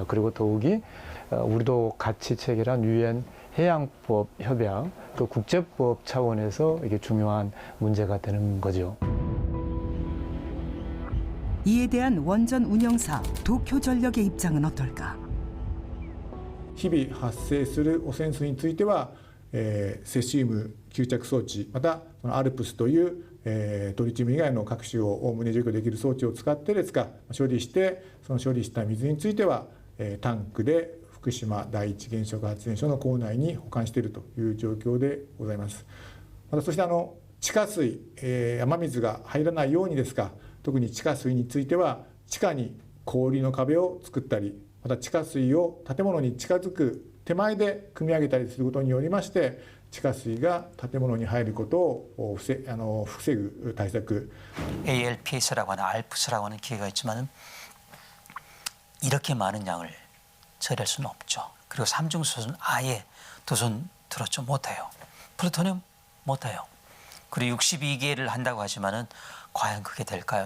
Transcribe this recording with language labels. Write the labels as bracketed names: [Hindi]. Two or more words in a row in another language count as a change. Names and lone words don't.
[Korean] 그리고 더욱이 우리도 같이 체결한 유엔 해양법 협약, 또 국제법 차원에서 이게 중요한 문제가 되는 거죠. 이에 대한 원전 운영사 도쿄전력의 입장은 어떨까? [Japanese] 日々発生する汚染水については、セシウム吸着装置またそのアルプスという、トリチウム以外の各種をおおむね除去できる装置を使ってですが処理してその処理した水については、タンクで福島第一原子力発電所の構内に保管しているという状況でございます。またそして地下水、雨水が入らないようにですが特に地下水については地下に氷の壁を作ったりまた地下水を建物に近づく手前で汲み上げたりすることによりまして地下水が建物に入ることを防ぐ対策 [Korean] ALPS라고 하는 알프스라고 하는 기계가 있지만 이렇게 많은 양을 처리할 수는 없죠. 그리고 삼중수소는 아예 두 손 들었죠. 못해요. 플루토늄 못해요. 그리고 62개를 한다고 하지만은 과연 그게 될까요?